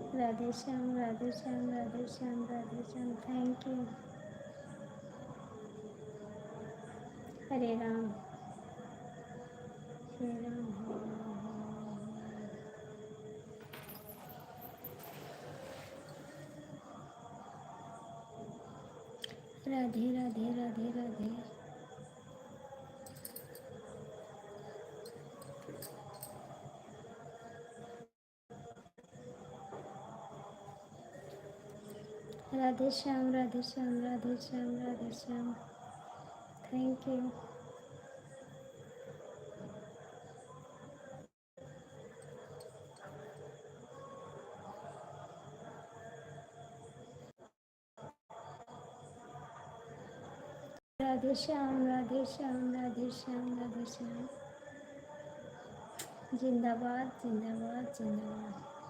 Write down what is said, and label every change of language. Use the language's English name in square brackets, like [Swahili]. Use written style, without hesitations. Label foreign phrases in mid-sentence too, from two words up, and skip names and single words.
[Hindi] राधे श्याम, राधे श्याम, राधे श्याम, राधे श्याम। [English] thank you. [Hindi] हरे राम, हरे राम, हरे राम, राधे राधे राधे राधे। राधे श्याम, राधे श्याम, राधे श्याम, राधे श्याम। [English] thank you. [Hindi] राधे श्याम, राधे श्याम, राधे श्याम, राधे श्याम। जिंदाबाद, जिंदाबाद, जिंदाबाद।